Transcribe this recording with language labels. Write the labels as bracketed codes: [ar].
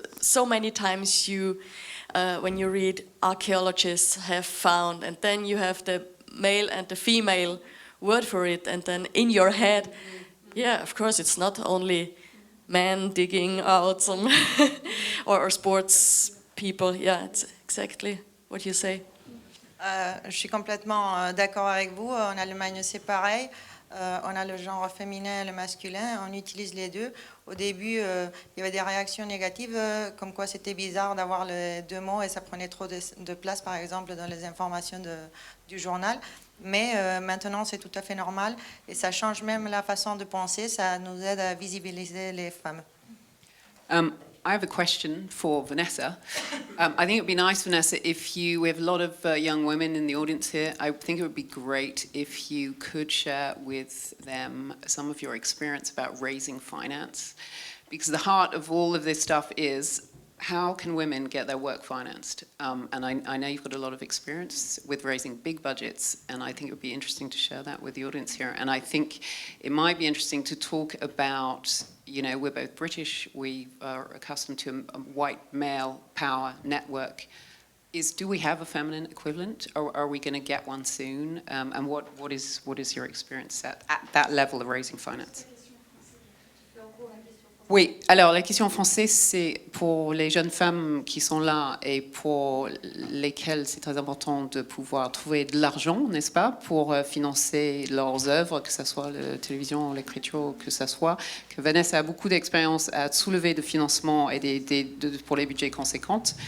[en] So many times when you read archaeologists have found, and then you have the male and the female word for it, and then in your head, yeah, of course, it's not only men digging out some or sports people. Yeah, it's exactly what you say. [fr] Je suis complètement d'accord avec vous. En Allemagne, c'est pareil. On a le genre féminin et le masculin, on utilise les deux. Au début, il y avait des réactions négatives, comme quoi c'était bizarre d'avoir les deux mots et ça prenait trop de place, par exemple, dans les informations du journal. Mais maintenant, c'est tout à fait normal et ça change même la façon de penser, ça nous aide à visibiliser les femmes. [en] I have a question for Vanessa. I think it would be nice, Vanessa, if we have a lot of young women in the audience here. I think it would be great if you could share with them some of your experience about raising finance. Because the heart of all of this stuff is, how can women get their work financed? And I know you've got a lot of experience with raising big budgets, and I think it would be interesting to share that with the audience here. And I think it might be interesting to talk about, you know, we're both British, we are accustomed to a white male power network. Do we have a feminine equivalent, or are we going to get one soon? And what is your experience at that level of raising finance? [fr] Oui, alors la question en français, c'est pour les jeunes femmes qui sont là et pour lesquelles c'est très important de pouvoir trouver de l'argent, n'est-ce pas, pour financer leurs œuvres, que ce soit la télévision, l'écriture, que ce soit, que Vanessa a beaucoup d'expérience à soulever de financement et pour les budgets conséquents.